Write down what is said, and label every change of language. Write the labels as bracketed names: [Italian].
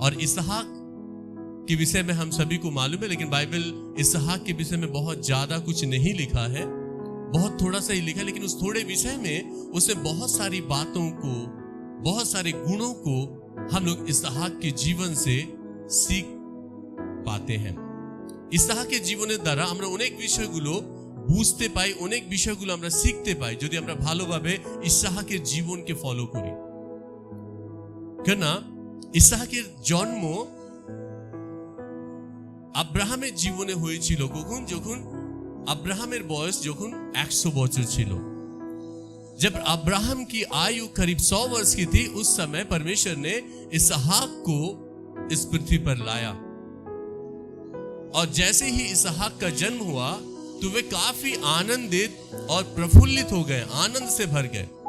[Hindi] और इसहाक के विषय में हम सभी को मालूम है, लेकिन बाइबल इसहाक के विषय में बहुत ज्यादा कुछ नहीं लिखा है, बहुत थोड़ा सा ही लिखा है। लेकिन उस थोड़े विषय में उसने बहुत सारी बातों को, बहुत सारे गुणों को हम लोग इसहाक के जीवन से सीख पाते हैं। इसहाक के [Bangla] জীবনের দ্বারা আমরা অনেক বিষয়গুলো বুঝতে পাই, অনেক বিষয়গুলো আমরা শিখতে পাই যদি আমরা ভালোভাবে ইসহাকের জীবনকে ফলো করি। কেননা ইসহাকের জন্ম আব্রাহামের জীবনে হয়েছিল কখন, যখন अब्राहमेर बयस যখন 100 বছর ছিল। [Hindi] जब अब्राहम की आयु करीब 100 वर्ष की थी, उस समय परमेश्वर ने इसहाक को इस पृथ्वी पर लाया और जैसे ही इसहाक का जन्म हुआ तो वे काफी आनंदित और प्रफुल्लित हो गए, आनंद से भर गए।